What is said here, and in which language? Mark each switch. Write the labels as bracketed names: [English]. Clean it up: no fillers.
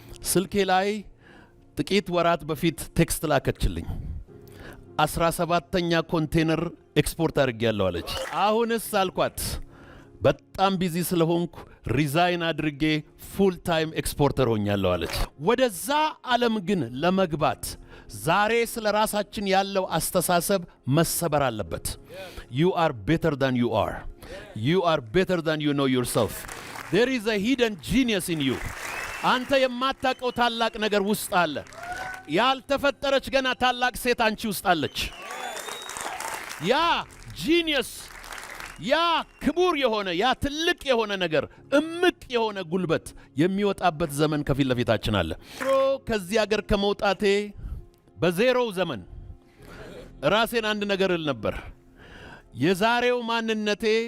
[Amharic] ስልኬ ላይ ጥቂት ወራት በፊት ቴክስት ላከችልኝ። 17ኛ ኮንቴነር ኤክስፖርት አድርጌያለሁ አለች። አሁንስ አልኳት በጣም ቢዚ ስለሆንኩ ሪዛይን አድርጌ ፉል ታይም ኤክስፖርተር ሆኛለሁ አለች። ወደዛ ዓለም ግን ለመግባት ዛሬ ስለ ራሳችን ያለው አስተሳሰብ መሰበር አለበት። [English] you are better than you are. you are better than you know yourself. there is a hidden genius in you. [Amharic] አንተ የማታውቀው ታላቅ ነገር ውስጥ አለ። ያልተፈጠረች ገና ታላቅ ሴት አንቺ ውስጥ አለች። ያ ጂኒየስ ያ ክቡር የሆነ ያ ትልቅ የሆነ ነገር እምቅ የሆነ ጉልበት የሚወጣበት ዘመን ከፊት ለፊታችን አለ። ከዚህ ሀገር ከመውጣቴ በዜሮው ዘመን ራሴን አንድ ነገር እል ነበር። የዛሬው ማንነቴ